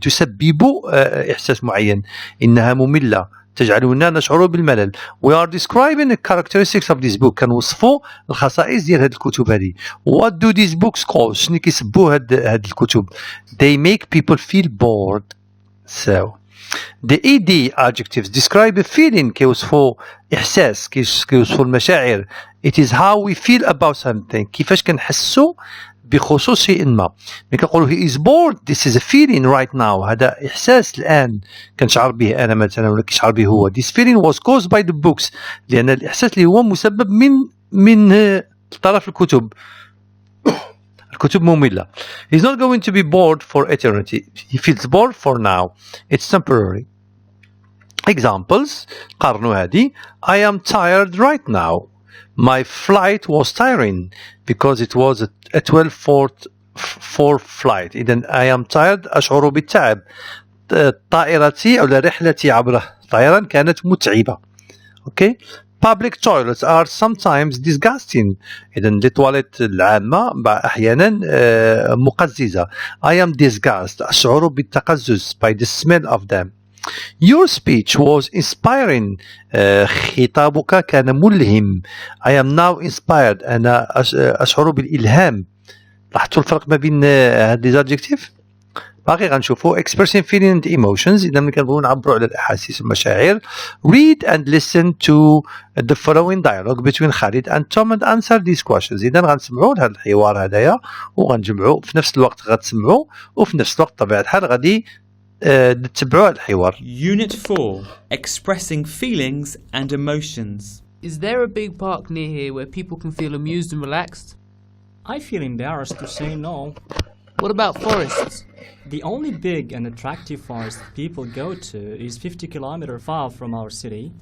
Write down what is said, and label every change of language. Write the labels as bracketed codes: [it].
[ar] تسبب إحساس معين، إنها مملة تجعلنا نشعر بالملل. [en] We are describing the characteristics of this book. [ar] كنوصفوا الخصائص ديال هذه الكتب هذه. [en] What do these books cause؟ [ar] شنو كيسبوا هاد الكتب؟ [en] They make people feel bored. So the ed adjectives describe a feeling. [ar] كيوصفوا إحساس، كيوصفوا المشاعر. [en] It is how we feel about something. [ar] كيفاش كنحسوا بخصوص شيء ما. ملي كنقولوا [en] he is bored this is a feeling right now. [ar] هذا إحساس الآن كنشعر به أنا مثلا ولا كيشعر به هو. This feeling was caused by the books. لأن الإحساس اللي هو مسبب من طرف الكتب. الكتب مملة. [en] He's not going to be bored for eternity. He feels bored for now. It's temporary. Examples. [ar] قارنوا هذه. [en] I am tired right now. My flight was tiring because it was a 12-4 flight. [ar] إذن [en] I am tired [ar] أشعر بالتعب. طائرتي أو رحلتي عبر الطيران كانت متعبة. [en] Okay. Public toilets are sometimes disgusting. [ar] إذن التواليت العامة أحيانا مقززة. [en] I am disgusted [ar] أشعر بالتقزز [en] by the smell of them. Your speech was inspiring. [ar] خطابك كان ملهم. [en] I am now inspired. [ar] أنا أشعر بالإلهام. لاحظتوا الفرق ما بين هذه الadjective؟ باقي غنشوفوا [en] expressing feeling and emotions. [ar] إذا ملي كنبغيو نعبروا على الأحاسيس والمشاعر. [en] Read and listen to the following dialogue between Khalid and Tom and answer these questions. [ar] إذا غنسمعوا لهذا الحوار هذايا وغنجمعوا في نفس الوقت غتسمعوا وفي نفس الوقت طبيعة الحال غادي تتبعوا هذا الحوار. [en] Unit 4. Expressing feelings and emotions. Is there a big park near here where people can feel amused and relaxed? I feel embarrassed to say no. What about forests? The only big and attractive forest people go to is 50 kilometers far from our city.